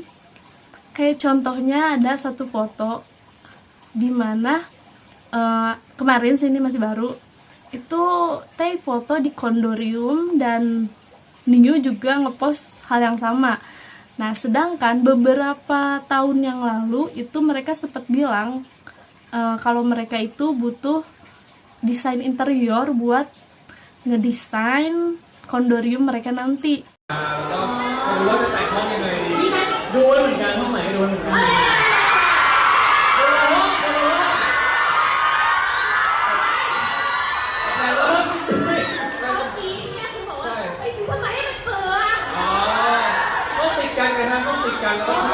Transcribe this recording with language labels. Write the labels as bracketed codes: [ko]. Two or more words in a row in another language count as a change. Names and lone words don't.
[id] Kayak contohnya ada satu foto di mana kemarin sih, ini masih baru, itu Tae foto di kondorium dan Neo juga ngepost hal yang sama. Nah, sedangkan beberapa tahun yang lalu itu mereka sempat bilang kalau mereka itu butuh desain interior buat ngedesain kondorium mereka nanti. [th] ดูเหมือนกันห้องไหนโดนเหมือนกันต้องติดกันไงฮะต้องติดกันแล้ว